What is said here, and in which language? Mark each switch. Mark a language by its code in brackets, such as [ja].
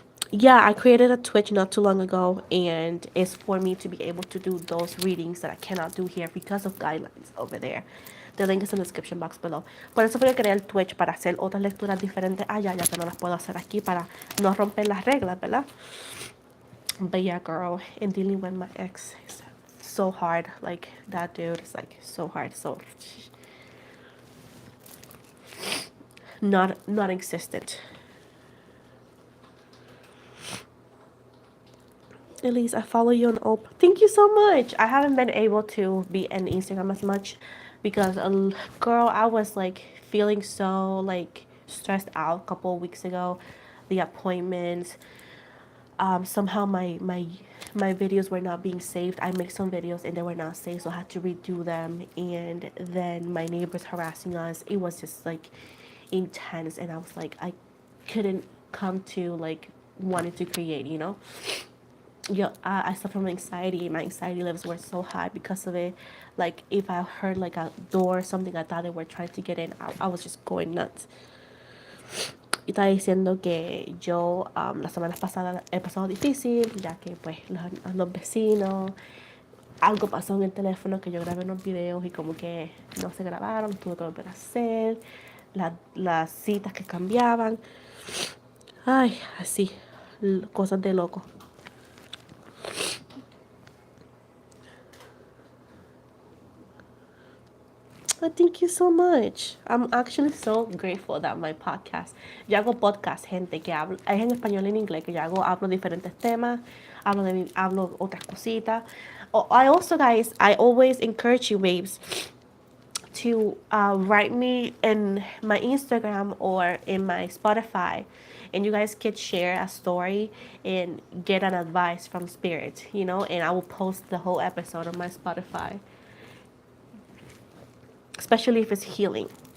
[en] Yeah, I created a Twitch not too long ago, and it's for me to be able to do those readings that I cannot do here because of guidelines over there. The link is in the description box below. [es] Por eso fue que creé el Twitch para hacer otras lecturas diferentes allá, ya que no las puedo hacer aquí para no romper las reglas, ¿verdad? [en] But yeah, girl, and dealing with my ex is so hard. Like that dude is like so hard. So not existent. Elise, I follow you on Op. Thank you so much. I haven't been able to be on Instagram as much because, girl, I was like feeling so like stressed out a couple of weeks ago. The appointments. Somehow my videos were not being saved. I made some videos and they were not saved, so I had to redo them. And then my neighbors harassing us. It was just like intense, and I was like, I couldn't come to like wanting to create, Yeah, I suffer from anxiety. My anxiety levels were so high because of it. Like if I heard like a door or something, I thought they were trying to get in. I was just going nuts. [es] Y estaba diciendo que yo las semanas pasadas he pasado difícil, ya que pues los vecinos, algo pasó en el teléfono que yo grabé unos videos y como que no se grabaron, tuve que volver a hacer, las citas que cambiaban. Ay, así, cosas de loco. [en] Thank you so much. I'm actually so grateful that my podcast. [es] Yo hago podcast, gente, que hablo, es en español y en inglés, que yo hablo diferentes temas, hablo otras cositas. [en] Oh, I also, guys, I always encourage you, babes, to write me in my Instagram or in my Spotify, and you guys could share a story and get an advice from Spirit, and I will post the whole episode on my Spotify, especially if it's healing.